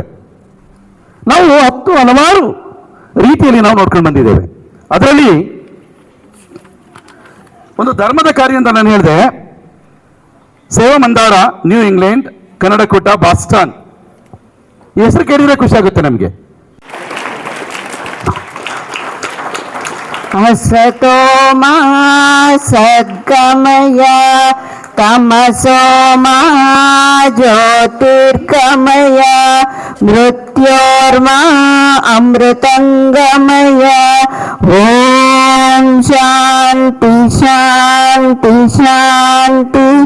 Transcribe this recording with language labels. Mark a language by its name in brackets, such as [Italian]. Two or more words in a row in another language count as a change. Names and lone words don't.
[Kannada] ನಾವು ಹಲವಾರು ರೀತಿಯಲ್ಲಿ ನಾವು ನೋಡ್ಕೊಂಡು ಬಂದಿದ್ದೇವೆ. ಅದರಲ್ಲಿ ಒಂದು ಧರ್ಮದ ಕಾರ್ಯ ಅಂತ ನಾನು ಹೇಳಿದೆ. ಸೇವಾ ಮಂದಾರ, ನ್ಯೂ ಇಂಗ್ಲೆಂಡ್, ಕನ್ನಡಕೂಟ, ಬಾಸ್ಟನ್. ಈ ಹೆಸರು ಕೇಳಿದ್ರೆ ಖುಷಿ ಆಗುತ್ತೆ ನಮಗೆ. [Sanskrit] असतो मा सद्गमय तमसो मा ज्योतिर्गमय मृत्योर्मा अमृतंगमय ओम शांति शांति शांति.